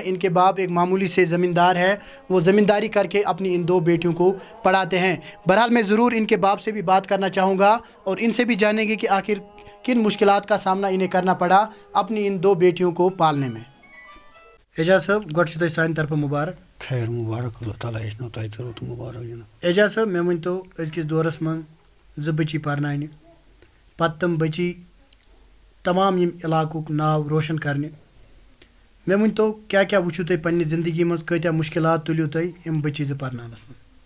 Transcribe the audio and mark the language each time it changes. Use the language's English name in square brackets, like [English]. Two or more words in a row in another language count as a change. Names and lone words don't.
[Urdu] ان کے باپ ایک معمولی سے زمیندار ہے, وہ زمینداری کر کے اپنی ان دو بیٹیوں کو پڑھاتے ہیں. بہرحال میں ضرور ان کے باپ سے بھی بات کرنا چاہوں گا اور ان سے بھی جانیں گے کہ آخر کن مشکلات کا سامنا انہیں کرنا پڑا اپنی ان دو بیٹیوں کو پالنے میں. [Kashmiri] اعجاز صاحب گۄڈٕ چھُ تۄہہِ سانہِ طرفہٕ مبارک. خیر مبارک, اللہ تعالیٰ یشنو تۄہہِ تہِ روٗد مبارک جناب. اعجاز صاحب مےٚ ؤنۍتو أزکِس دورس منٛز 2 بچی پرناونہِ پتہٕ تِم بچی تمام یِم علاقُک ناو روشن کرنہِ, مےٚ ؤنۍتو کیٛاہ کیٛاہ وٕچھِو تُہۍ پنٛنہِ زندگی منٛز, کۭتیٛاہ مُشکلات تُلِو تُہۍ یِم بچی 2 پرناونس منٛز؟